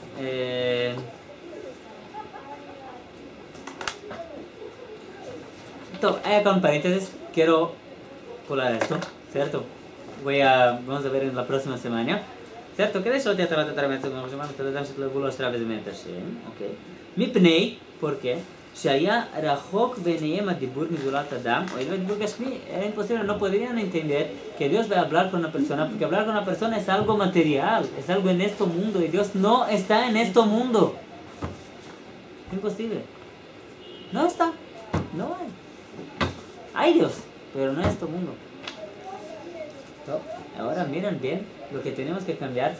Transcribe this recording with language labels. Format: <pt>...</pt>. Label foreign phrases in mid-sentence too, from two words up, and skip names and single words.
<es>Acá un paréntesis, quiero colar esto, ¿cierto? Vamos a ver en la próxima semana. ¿Cierto? Que de Shelot tiene la Torah, מפני, ¿por qué?</es> <he>שהיה רחוק ביניהם הדיבור מזולת אדם,</he> <es>o el dibujo gashmi, era imposible, no podrían entender que Dios va a hablar con una persona, porque hablar con una persona es algo material, es algo en este mundo, y Dios no está en este mundo. Imposible. No está. No hay. Hay Dios, pero no en este mundo. Ahora miren bien lo que tenemos que cambiar.</es>